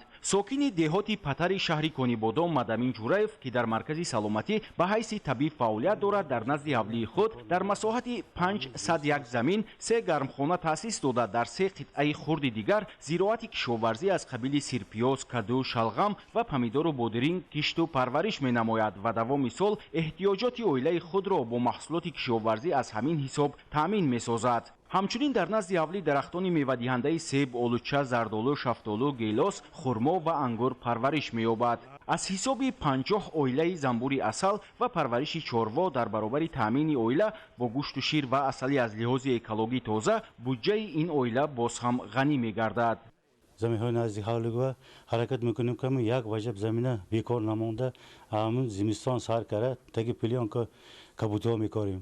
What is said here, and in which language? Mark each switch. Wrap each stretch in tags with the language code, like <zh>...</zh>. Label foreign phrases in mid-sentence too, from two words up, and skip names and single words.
<tg>ساکن دهات پتر شهر کانیبادام مدامین جورایف که در مرکز سلامتی به حیث طبیب فعالیت دارد در نزد حولی خود در مساحت 501 زمین 3 گرمخانه تأسیس داده در 3 قطعه خرد دیگر زراعت کشاورزی از قبیل سرپیاز، کدو، شلغم و پمیدار و بادرین کشت و پرورش می‌نماید و دوام سال احتیاجات عائله خود را با محصولات کشاورزی از همین حساب تامین می‌سازد. همچنین در نزد حولی درختان میوه‌دهنده سیب، آلوچه، زردآلو، شفتالو، گیلاس، خرما و انگور پرورش می‌یابد. аз ҳисоби 50 оилаи занбури асал ва парвариши чорво дар баробари таъмини оила бо гӯшту шир ва асали аз лиҳози экологӣ тоза буҷаи ин оила боз ҳам ғанӣ мегардад. заминҳои назди ҳавлигова ҳаракат мекунем ки як ваҷаб замина бекор намонда ҳамин зимистон сар кара таги пилёнка кабутиҳо мекорем.</tg>